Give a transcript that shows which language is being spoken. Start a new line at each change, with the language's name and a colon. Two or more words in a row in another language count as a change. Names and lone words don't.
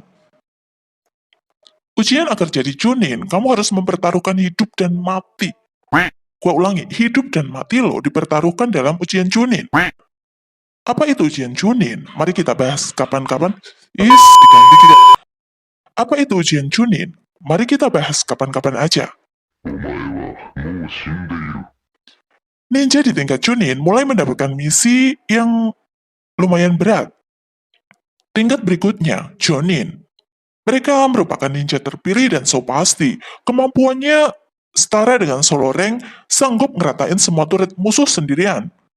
Indonesian: Ujian agar jadi Chunin, kamu harus mempertaruhkan hidup dan mati. Gua ulangi, hidup dan mati lo dipertaruhkan dalam ujian Chunin. Apa itu ujian Chunin? Mari kita bahas kapan-kapan. Diganti juga. Apa itu ujian Chunin? Mari kita bahas kapan-kapan aja.
Japanese: お前はもう死んでいる。
Indonesian: Ninja di tingkat Chunin mulai mendapatkan misi yang lumayan berat. Tingkat berikutnya, Jonin. Mereka merupakan ninja terpilih dan so pasti. Kemampuannya setara dengan
English: solo rank,
Indonesian: sanggup ngeratain semua turret musuh sendirian.